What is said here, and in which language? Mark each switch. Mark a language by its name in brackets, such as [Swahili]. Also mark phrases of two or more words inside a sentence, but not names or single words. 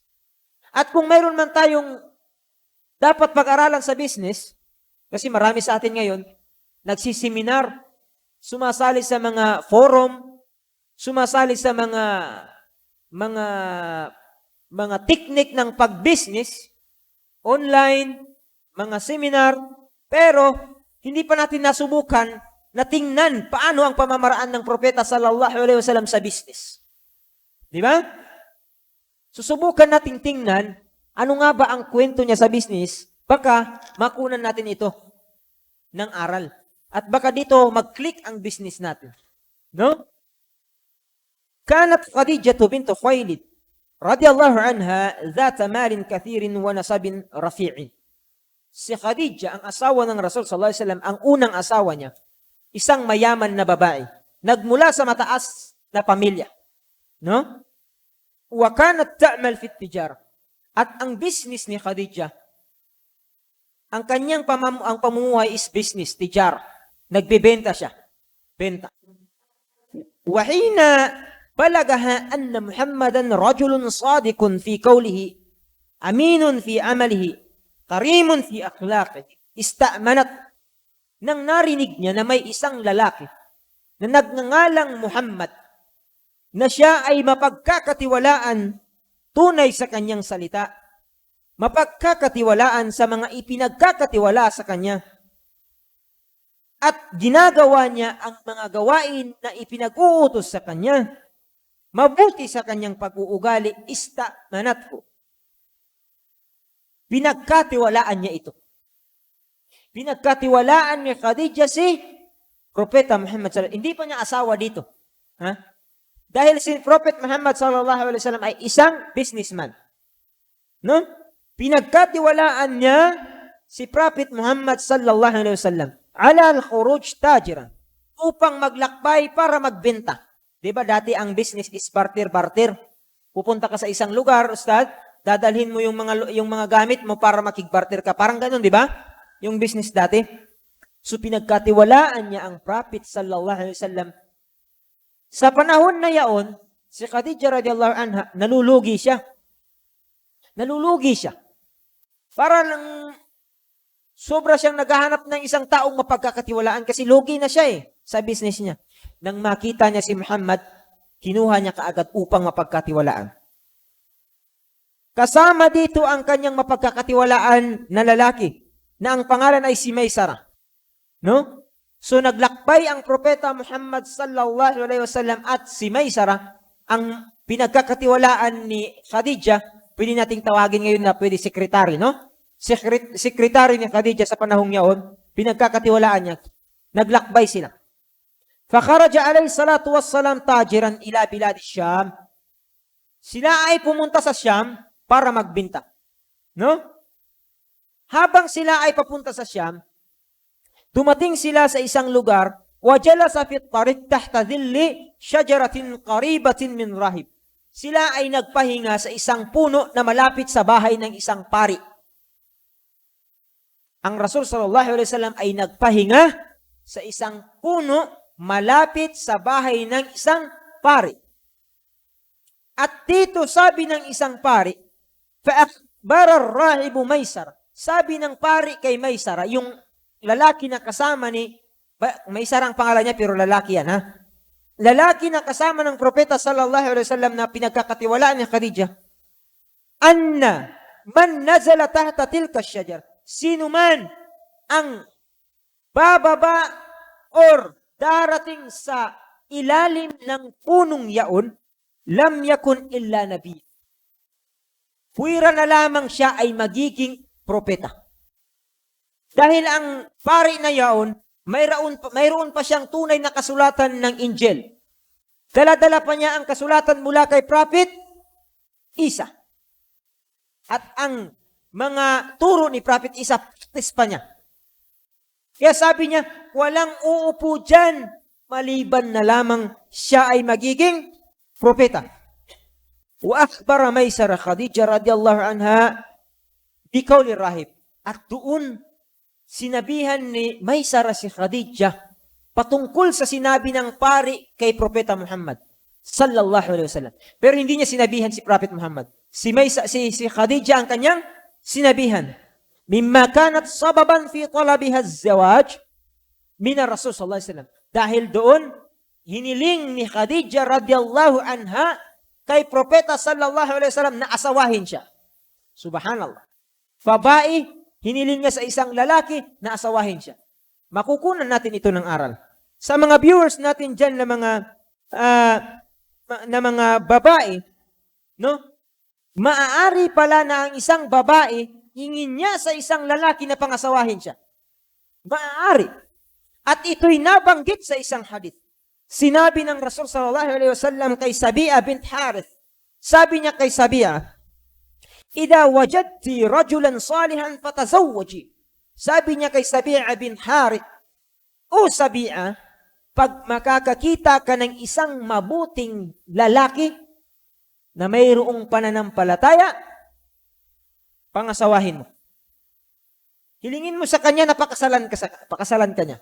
[Filipino] At kung mayroon man tayong dapat pag-aralan sa business, kasi marami sa atin ngayon, nagsiseminar, sumasali sa mga forum, sumasali sa mga teknik ng pag-business, online, mga seminar, pero hindi pa natin nasubukan na tingnan paano ang pamamaraan ng propeta [Arabic] صلى الله عليه وسلم [Filipino] sa business. Di ba? Susubukan natin tingnan ano nga ba ang kwento niya sa business, baka makunan natin ito ng aral. At baka dito mag-click ang business natin. No? [Arabic] كانت خديجة بنت خويلد رضي الله عنها ذات مال كثير ونسب رفيع. [Filipino] Si Khadijah, ang asawa ng Rasul [Arabic] صلى الله عليه وسلم, [Filipino] ang unang asawa niya, isang mayaman na babae, nagmula sa mataas na pamilya. No? [Arabic] وكانت تعمل في التجارة. [Filipino] At ang business ni Khadijah, ang kanyang ang pamumuhay is business, tijar. Nagbebenta siya. Benta. [Arabic] وحين بلغها أن محمدا رجل صادق في قوله أمين في عمله كريم في أخلاقه استأمنت. [Filipino] Nang narinig niya na may isang lalaki na nagngangalang Muhammad, na siya ay mapagkakatiwalaan tunay sa kanyang salita, mapagkakatiwalaan sa mga ipinagkakatiwala sa kanya, at ginagawa niya ang mga gawain na ipinag-uutos sa kanya, mabuti sa kanyang pag-uugali, ista'manat ko. Pinagkatiwalaan niya ito. Pinagkatiwalaan ni Khadijah si Propeta Muhammad [Arabic] صلى الله عليه وسلم. [Filipino] Hindi pa niya asawa dito. Ha? Dahil si Prophet Muhammad [Arabic] صلى الله عليه وسلم [Filipino] ay isang businessman. No? Pinagkatiwalaan niya si Prophet Muhammad [Arabic] صلى الله عليه وسلم على الخروج تاجرا, [Filipino] upang maglakbay para magbenta. 'Di ba dati ang business is barter-barter. Pupunta ka sa isang lugar, ustad, dadalhin mo yung mga gamit mo para makigbarter ka. Parang ganoon, 'di ba? Yung business dati. So pinagkatiwalaan niya ang Prophet [Arabic] صلى الله عليه وسلم. [Filipino] Sa panahon na yaon, si Khadijah [Arabic] رضي الله عنها, [Filipino] nalulugi siya. Nalulugi siya. Para lang sobra siyang naghahanap ng isang taong mapagkakatiwalaan kasi lugi na siya sa business niya. Nang makita niya si Muhammad, kinuha niya kaagad upang mapagkatiwalaan. Kasama dito ang kanyang mapagkakatiwalaan na lalaki, na ang pangalan ay si Maysara. No? So naglakbay ang propeta Muhammad [Arabic] صلى الله عليه وسلم [Filipino] at si Maysara, ang pinagkakatiwalaan ni Khadijah, pwede nating tawagin ngayon na pwede sekretary, no? Sekretary ni Khadijah sa panahong yaon, pinagkakatiwalaan niya. Naglakbay sila. [Arabic] فخرج عليه الصلاة والسلام تاجرا إلى بلاد الشام. [Filipino] Sila ay pumunta sa Syam para magbenta. No? Habang sila ay papunta sa Syam, dumating sila sa isang lugar, [Arabic] وجلس في الطريق تحت ظل شجرة قريبة من راهب. [Filipino] Sila ay nagpahinga sa isang puno na malapit sa bahay ng isang pari. Ang Rasul [Arabic] صلى الله عليه وسلم [Filipino] ay nagpahinga sa isang puno malapit sa bahay ng isang pari. At dito sabi ng isang pari, [Arabic] فأخبر الراهب ميسرة. [Filipino] Sabi ng pari kay Maysara, yung lalaki na kasama ni Maysara ang pangalan niya pero lalaki yan, ha? Lalaki na kasama ng propeta [Arabic] صلى الله عليه وسلم [Filipino] na pinagkakatiwalaan ni Khadijah. [Arabic] أن من نزل تحت تلك الشجرة. [Filipino] Sino man ang bababa or darating sa ilalim ng punong yaon, [Arabic] لم يكن إلا نبي. [Filipino] Puwira na lamang siya ay magiging propeta. Dahil ang pari na yaon, mayroon pa siyang tunay na kasulatan ng Injil. Dala-dala pa niya ang kasulatan mula kay Prophet Isa. At ang mga turo ni Prophet Isa, practice pa niya. Kaya sabi niya, walang uupo dyan, maliban na lamang siya ay magiging propeta. [Arabic] وأخبر ميسرة خديجة رضي الله عنها بقول الراهب. [Filipino] At doon, sinabihan ni Maysara si Khadija patungkol sa sinabi ng pari kay Propeta Muhammad [Arabic] صلى الله عليه وسلم. [Filipino] Pero hindi niya sinabihan si Prophet Muhammad. Si Khadija ang kanyang sinabihan. [Arabic] مما كانت سببا في طلبها الزواج من الرسول صلى الله عليه وسلم. [Filipino] Dahil doon hiniling ni Khadija [Arabic] رضي الله عنها [Filipino] kay Propeta [Arabic] صلى الله عليه وسلم [Filipino] na asawahin siya. Subhanallah. Babae, hiniling niya sa isang lalaki na asawahin siya. Makukunan natin ito ng aral. Sa mga viewers natin dyan na mga babae, no? Maaari pala na ang isang babae hingin niya sa isang lalaki na pangasawahin siya. Maaari. At ito'y nabanggit sa isang hadith. Sinabi ng Rasul [Arabic] صلى الله عليه وسلم [Filipino] kay Sabi'a bint Harith. Sabi niya kay Sabi'a, [Arabic] "إذا وجدت رجلا صالحا فتزوجي." [Filipino] Sabi niya kay Sabi'a bint Harith, "O Sabi'a, pag makakakita ka ng isang mabuting lalaki na mayroong pananampalataya, pangasawahin mo. Hilingin mo sa kanya na pakasalan ka niya.